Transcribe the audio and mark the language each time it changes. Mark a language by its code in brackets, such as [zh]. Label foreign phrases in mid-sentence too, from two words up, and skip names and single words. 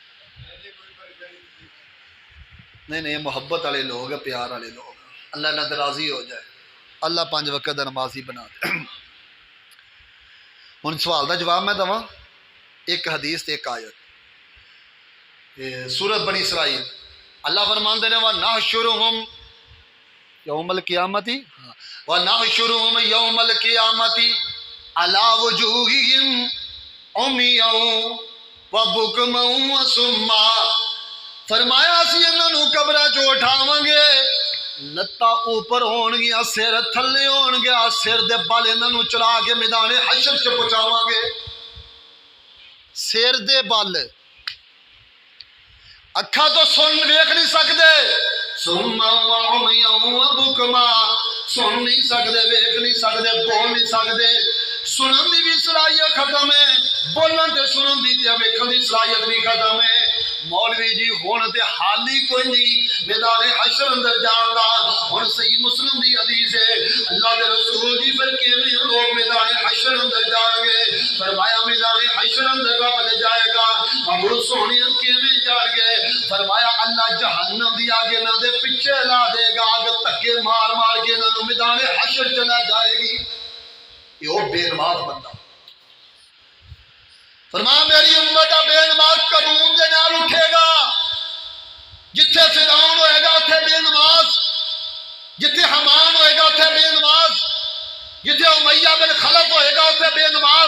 [pa] نہیں محبت والے لوگ ہیں، پیار والے لوگ ہیں، اللہ نہ راضی ہو جائے، اللہ 5 وقت دا نمازی بنا دے۔ ہن سوال دا جواب میں دواں، ایک حدیث تے ایک آیت، سورۃ بنی اسرائیل، اللہ فرماندے نے [ar] وَنَحْشُرُهُمْ یوم القیامت، وَنَحْشُرُهُمْ یوم القیامت عَلَى وُجُوهِهِمْ عُمْيًا وَبُكْمًا وَصُمًّا، [pa] فرمایا اسی انہاں نوں قبراں چوں اٹھاواں گے، لتاں اوپر ہون گیاں، سر تھلے ہون گیا، سر دے بال انہاں نوں چلا کے میدان حشر چ پہنچاواں گے، سر دے بال، اکھاں تو سن ویکھ نہیں سکدے، [ar] سُمًّا وَعُمْيًا وَبُكْمًا، [pa] سن نہیں سکدے، ویکھ نہیں سکدے، بول نہیں سکدے، سنن دی بھی صلاحیت ختم ہے، بولن تے سنن دی تے ویکھن دی صلاحیت بھی ختم ہے۔ مولوی جی ہون تے حال ہی کوئی نہیں میدان حشر اندر جان دا، ہن صحیح مسلم دی حدیث ہے، اللہ دے رسول جی پھر کیویں لوگ میدان حشر اندر جان گے؟ فرمایا میدان حشر اندر رب لے جائے گا، محبوب سونے کیویں جان گے؟ فرمایا اللہ جہنم دی آگ انہاں دے پیچھے لا دے گا، آگ تکے مار مار کے انہاں نوں میدان حشر چلا جائے گی۔ یہ بے نماز بندہ، فرمایا میری امت بے نماز قانون دے نال اٹھے گا، جتھے فرعون ہوئے گا اتھے بے نماز، جتھے حمان ہوئے گا اتھے بے نماز، جتھے امیہ بن خلف ہوئے گا اتھے بے نماز۔